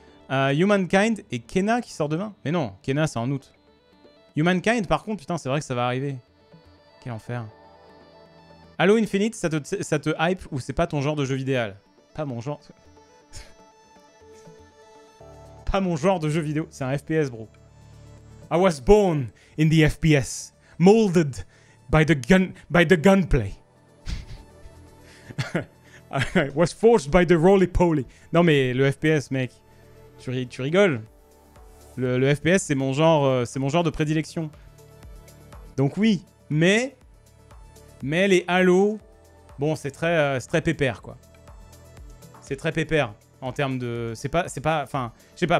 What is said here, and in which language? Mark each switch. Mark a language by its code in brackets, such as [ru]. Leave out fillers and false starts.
[fr] Humankind et Kena qui sort demain? Mais non, Kena c'est en août. Humankind par contre, putain, c'est vrai que ça va arriver. Quel enfer. Halo Infinite, ça te hype ou c'est pas ton genre de jeu vidéo? Pas mon genre... Pas mon genre de jeu vidéo, c'est un FPS, bro. [en] I was born in the FPS, molded by the gunplay. I was forced by the roly-poly. [fr] Non mais le FPS, mec, tu rigoles. Le FPS, c'est mon genre de prédilection. Donc oui, mais les Halo, bon, c'est très pépère, quoi. C'est très pépère en termes de, c'est pas, enfin, je sais pas.